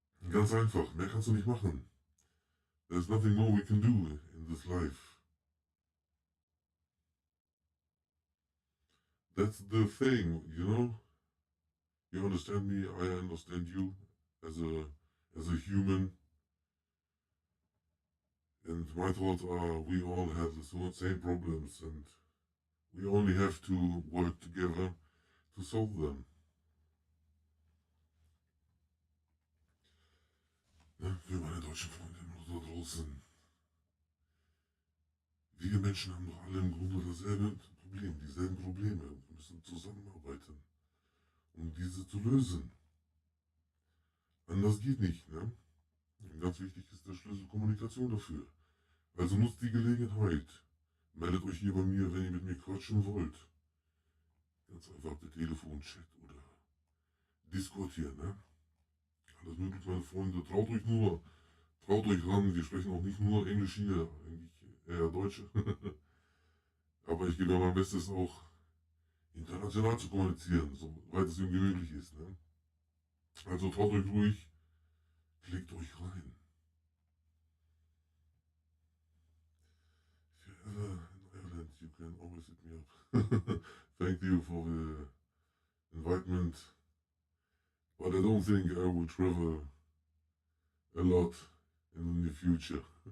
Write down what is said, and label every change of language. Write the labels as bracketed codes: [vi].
[de] Ganz einfach, mehr kannst du nicht machen. [en] There's nothing more we can do in this life. That's the thing, you know? You understand me, I understand you as a human. And my thoughts are we all have the same problems and we only have to work together to solve them. [de] Ja, für meine deutschen Freunde da draußen. Wir Menschen haben doch alle im Grunde dasselbe Problem, dieselben Probleme. Wir müssen zusammenarbeiten, um diese zu lösen. Anders geht nicht, ne? Und ganz wichtig ist der Schlüssel Kommunikation dafür. Also nutzt die Gelegenheit. Meldet euch hier bei mir, wenn ihr mit mir quatschen wollt. Ganz einfach per Telefon, Chat oder Discord hier, ne? Alles möglich, meine Freunde. Traut euch ran. Wir sprechen auch nicht nur Englisch hier, eigentlich eher Deutsch. Aber ich gebe ja mein Bestes auch international zu kommunizieren, soweit es irgendwie möglich ist, ne? Also traut euch ruhig, klickt euch rein. [en] If you're ever in Ireland, you can always hit me up. Thank you for the invitement. But I don't think I will travel a lot in the near future.